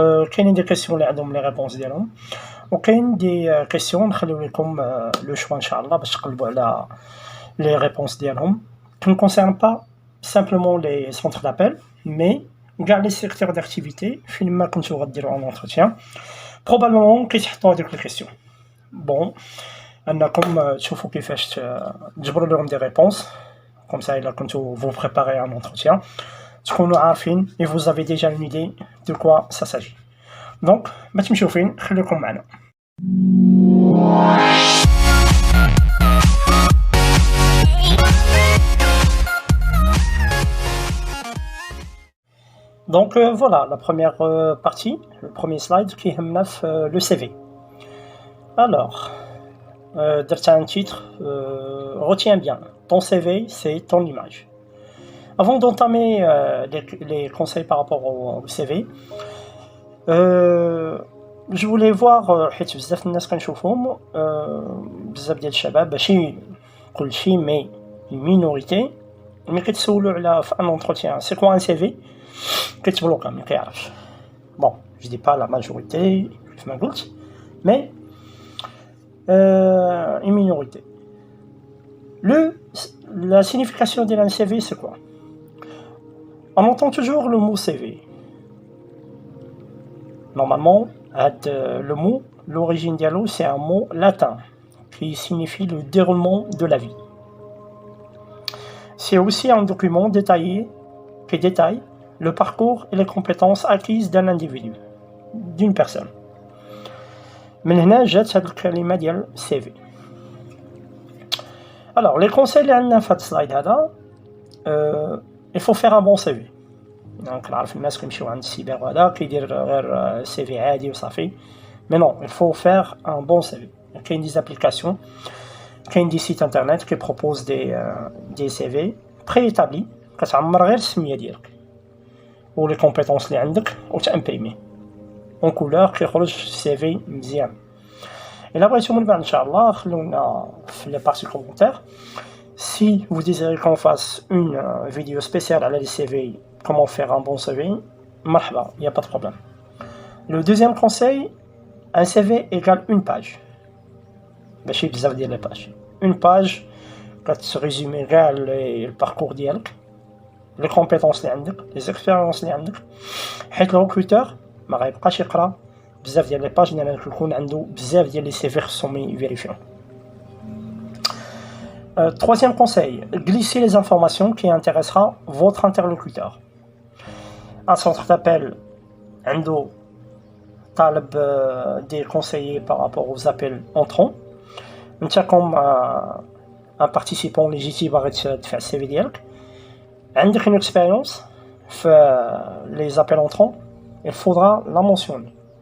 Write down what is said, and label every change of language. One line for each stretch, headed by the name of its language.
Arabic: كاينين
French: des questions
Arabic: اللي عندهم
French: les réponses
Arabic: ديالهم وكاين
French: des questions
Arabic: نخليو لكم
French: le choix Inch'Allah
Arabic: باش تقلبوا على
French: les réponses ديالهم qui ne concernent pas simplement les centres d'appel mais كاع les secteurs d'activité
Arabic: فين ما كنتو غديروا
French: un entretien probablement
Arabic: كيتحطوا هذوك
French: les questions. Bon,
Arabic: انكم تشوفوا كيفاش تجبروا لهم
French: des réponses comme ça
Arabic: إلا كنتو
French: vous préparez un entretien
Arabic: تكونوا عارفين
French: et vous avez déjà une idée de quoi ça s'agit.
Arabic: Donc ما تمشيو فين, خليكم معنا.
French: Donc voilà la première partie, le premier slide qui est le CV. Alors,
Arabic: درت
French: un titre, retiens bien, ton CV c'est ton image. Avant d'entamer les conseils par rapport au CV, je voulais voir
Arabic: حيت بزاف الناس كنشوفهم بزاف ديال الشباب ماشي كلشي مي
French: minorité
Arabic: ملي كيتسولوا على في ان
French: entretien c'est quoi un CV
Arabic: كيتبلوكا ما كيعرفش.
French: Bon, je dis pas la majorité
Arabic: كيف ما قلت
French: mais une minorité. La signification d'un CV c'est quoi? On entend toujours le mot CV. Normalement, le mot, l'origine dialo, c'est un mot latin qui signifie le déroulement de la vie. C'est aussi un document détaillé qui détaille le parcours et les compétences acquises d'un individu, d'une personne.
Arabic: من هنا جات هاد الكلمة ديال CV.
French: Alors, les conseils
Arabic: اللي عندنا في هاد السلايد هذا
French: il faut faire un bon CV.
Arabic: Donc نعرف الناس كيمشيو عند السيبر وهذا كيدير غير CV عادي وصافي.
French: Mais non, il faut faire un bon CV. كاين des applications, كاين des sites internet qui proposent des CV préétablis
Arabic: كتعمر غير السمية ديالك
French: و les compétences
Arabic: اللي عندك وتامبريمي
French: en couleur
Arabic: كيخرج CV مزيان. إلا بغيتو من بعد إن شاء الله خلونا في
French: les parties commentaires. Si vous désirez qu'on fasse une vidéo spéciale à la CV, comment faire un bon CV, marhaba, il n'y a pas de problème. Le deuxième conseil, un CV égale une page.
Arabic: ماشي بزاف ديال les pages.
French: Une page
Arabic: كتريزومي كاع
French: le parcours
Arabic: ديالك,
French: les compétences
Arabic: اللي عندك,
French: les expériences
Arabic: اللي عندك, حيت
French: le recruteur
Arabic: ما غيبقاش يقرا بزاف ديال لي باج لان كيكون عنده بزاف ديال لي سيفي خصهم يفيريفيو.
French: Troisième conseil, glissez les informations qui intéressera votre interlocuteur. Un centre d'appel
Arabic: عنده طالب
French: des conseillers par rapport aux appels entrants. انت comme un participant légitime
Arabic: باغي تدفع السي في ديالك عندك
French: une expérience في les appels entrants, il faudra la mentionner.